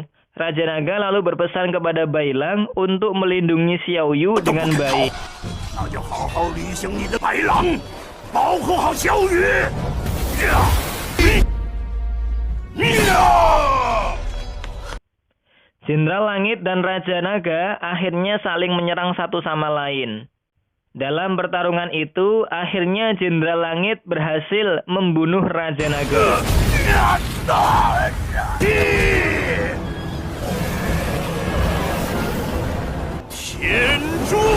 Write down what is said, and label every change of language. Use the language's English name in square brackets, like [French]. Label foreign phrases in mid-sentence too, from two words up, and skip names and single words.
[Indonesian] Raja Naga lalu berpesan kepada Bailang untuk melindungi Xiao Yu dengan baik. [Chinese] 那就好好履行你的白狼，保护好小雨。 [Indonesian] Jenderal Langit dan Raja Naga akhirnya saling menyerang satu sama lain. Dalam pertarungan itu, akhirnya Jenderal Langit berhasil membunuh Raja Naga. [Chinese] 天诛！